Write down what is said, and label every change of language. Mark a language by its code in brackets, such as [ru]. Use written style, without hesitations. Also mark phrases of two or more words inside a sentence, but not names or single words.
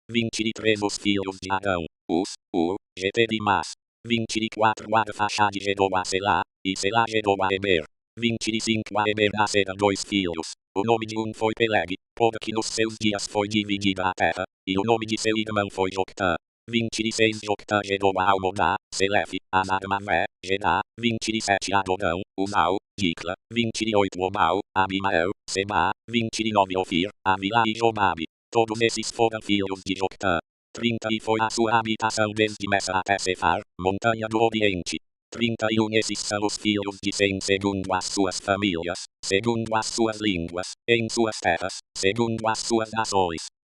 [pt] 23 Os filhos de Arão, Uz, Ur, Geter e Mas. 24 Arfaxade gerou a Selá, e Selá gerou a Eber. 25 A Eber nasceram 2 filhos. O nome de um foi Peleg, porque nos seus dias foi dividida a terra, e o nome de seu irmão foi Joctã. 26 Joctã gerou a Almodá, Selefe, Anarmavé, Gedá. 27 Adorão, Uzal, Dicla. 28 Obal, Abimael, Seba. 29 Ofir, Avilá e Jobabe. Todos esses foram filhos de Joctã. 30 E foi a sua habitação desde Messa até Sefar, montanha do Oriente. 31 Esses são os filhos de Sem segundo as suas famílias, segundo as suas línguas, em suas terras, segundo as suas nações.